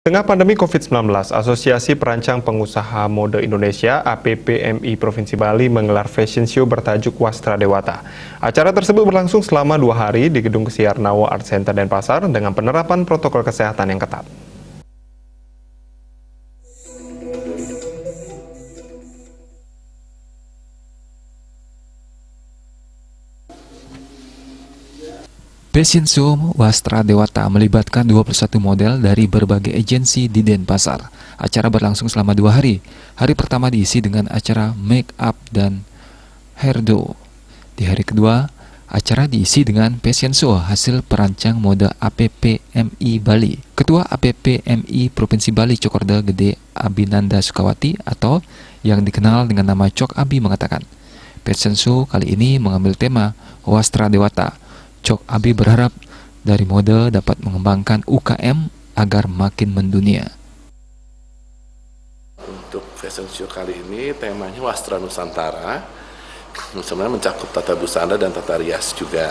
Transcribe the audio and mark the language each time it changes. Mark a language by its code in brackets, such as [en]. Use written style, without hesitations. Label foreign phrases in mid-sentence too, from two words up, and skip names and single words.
[id] Tengah pandemi COVID-19, Asosiasi Perancang Pengusaha Mode Indonesia (APPMI) Provinsi Bali menggelar [en] fashion show [id] bertajuk Wastra Dewata. Acara tersebut berlangsung selama 2 hari di Gedung Siarnawa Art Center Denpasar dengan penerapan protokol kesehatan yang ketat. [en] Fashion Show [id] Wastra Dewata melibatkan 21 model dari berbagai agensi di Denpasar. Acara berlangsung selama 2 hari. Hari pertama diisi dengan acara [en] make up [id] dan hairdo. Di hari kedua, acara diisi dengan [en] fashion show [id] hasil perancang mode APPMI Bali. Ketua APPMI Provinsi Bali Cokorda Gede Abinanda Sukawati atau yang dikenal dengan nama Cok Abi mengatakan, [en] fashion show [id] kali ini mengambil tema Wastra Dewata. Cok Abi berharap dari mode dapat mengembangkan UKM agar makin mendunia. Untuk [en] fashion show [id] kali ini temanya Wastra Nusantara, sebenarnya mencakup tata busana dan tata rias juga.